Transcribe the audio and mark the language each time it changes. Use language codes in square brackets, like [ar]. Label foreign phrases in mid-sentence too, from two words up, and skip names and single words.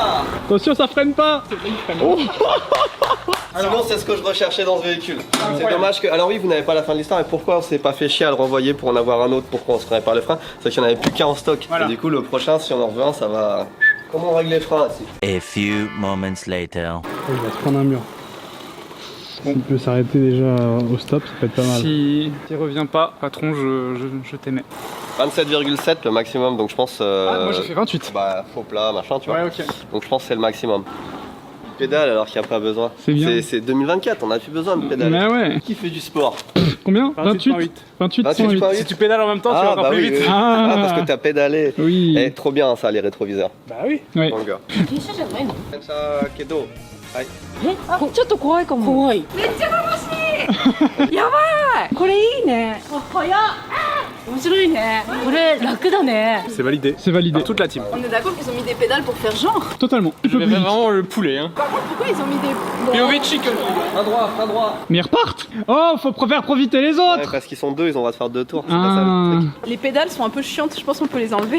[fr] Attention, ça freine pas. Oh. Sinon, c'est ce que je recherchais dans ce véhicule. C'est dommage que. Alors, oui, vous n'avez pas la fin de l'histoire, mais pourquoi on s'est pas fait chier à le renvoyer pour en avoir un autre? Pourquoi on se répare les freins? C'est qu'il n'y en avait plus qu'un en stock. Voilà. Et du coup, le prochain, si on en reveut un, ça va. Comment on règle les freins ici? [en] A few moments later. [fr] Il va se prendre un mur. Bon. Il peut s'arrêter déjà au stop, ça peut être pas mal. Si tu reviens pas, patron, je t'aimais. 27,7 le maximum, donc je pense. Moi j'ai fait 28. Bah, faux plat, machin, tu vois. Ouais, ok. Donc je pense que c'est le maximum. Pédale alors qu'il n'y a pas besoin. C'est bien. C'est 2024, on n'a plus besoin de pédale. Mais ouais. Qui fait du sport? Combien? 28. 28, 28 108. Si tu pédales en même temps, tu vas encore bah plus oui, vite. oui. Ah, parce que t'as pédalé. Oui. Eh, trop bien ça, les rétroviseurs. Bah oui. Ouais. Mon gars. Kedo. Aïe. [ja] ちょっと怖いかも。怖い。めっちゃ楽しい。やばい。これいいね。早っ。面白いね。これ楽だね。 [fr] C'est validé. C'est validé. Par toute la team. On est d'accord qu'ils ont mis des pédales pour faire genre. Totalement. Je vais vraiment le poulet, hein. Pourquoi ils ont mis des. [en] POV chicken. [fr] À droite, à droite. Mais ils repartent. Oh, faut faire profiter les autres. Ouais, parce qu'ils sont deux, ils ont le droit de faire 2 tours. C'est pas ça le truc. Les pédales sont un peu chiantes, je pense qu'on peut les enlever.